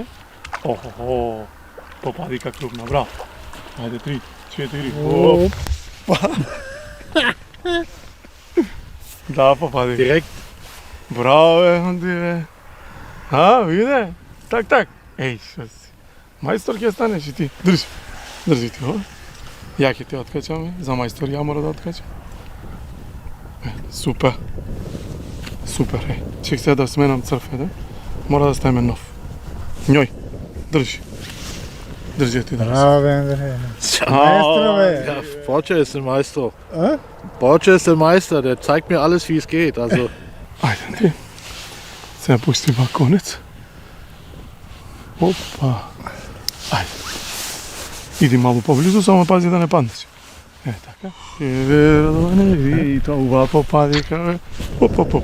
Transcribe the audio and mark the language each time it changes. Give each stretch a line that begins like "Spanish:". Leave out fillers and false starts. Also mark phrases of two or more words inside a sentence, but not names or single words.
Macedonian: Ohoho, popadi ka krupna, bravo. Ajde, 3, 4, opa. Da, popadi. Direkt. Bravo, Andi. Vide? Tak. Ej, što si. Majstor ќе станеш и ти. Држи ти, о. Ја ќе те откачам, за мајстор ја мора да откачам. Супер, Чек сега да сменам црфе, мора да ставиме нов. Њој, држи ти да Bravo, Endre. Maestro,
German: Ja, Borja ist der Meister. Borja ist der Meister, der zeigt mir alles, wie es geht. Also.
Macedonian: Ајде, ти. Сега пусти ва конец. Опа. Ајде. Иди малку поблизу, само пази да не паднеш. Така. Не види, ова попади кај. Оп.